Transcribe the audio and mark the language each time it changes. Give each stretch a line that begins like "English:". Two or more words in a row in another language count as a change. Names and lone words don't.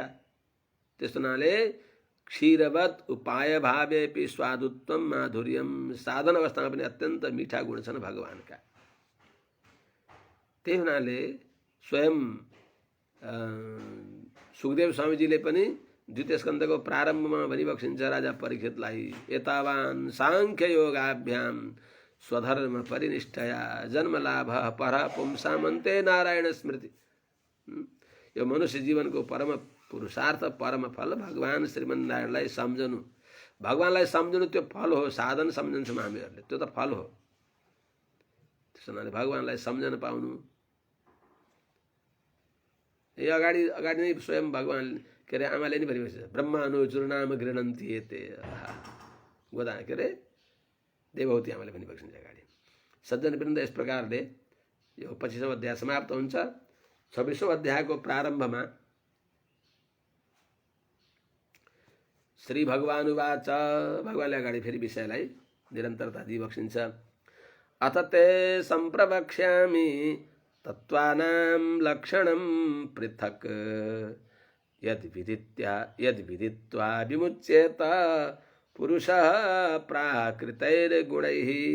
Nepali: त्यस्तो हुनाले
Sanskrit: क्षीरवत उपाय भावेपि स्वादुत्वम माधुर्यम।
Nepali: साधन अवस्थामा पनि अत्यन्त मीठा गुण छन् भगवानका। त्यही हुनाले स्वयं सुखदेव स्वामीजीले पनि द्वितीय स्कन्धको प्रारम्भमा भनिबक्सिन्छ राजा परीक्षितलाई,
Sanskrit: एतावान सांख्य योगाभ्याम स्वधर्म परिनिष्ठया जन्मलाभ पर पुंसामन्ते नारायण स्मृति।
Nepali: यो मनुष्य जीवनको परम पुरुषार्थ परम फल भगवान श्रीमन्नारायणलाई सम्झनु। भगवानलाई सम्झनु त्यो फल हो। साधन सम्झन्छौँ हामीहरूले, त्यो त फल हो। त्यसो हुनाले भगवानलाई सम्झन पाउनु। यो अगाडि नै स्वयं भगवान के अरे आमाले नै भनिबक्छ,
Sanskrit: ब्रह्मानुचुर्नाम गृह्णन्ति एते।
Nepali: गोदा के अरे देवहूति आमाले भनिबक्छन् अगाडि। सज्जन वृन्द यस प्रकारले यो 25औं अध्याय समाप्त हुन्छ। 26औं अध्यायको प्रारम्भमा
Sanskrit: श्री भगवानुवाच,
Nepali: भगवानले अगाडि फेरि विषयलाई निरन्तरता दिइबक्सिन्छ।
Sanskrit: अथ ते सम्प्रवक्ष्यामि तत्त्वानां लक्षणं पृथक् यद्विदित्वा विमुच्येत पुरुषः प्राकृतैर्गुणैः।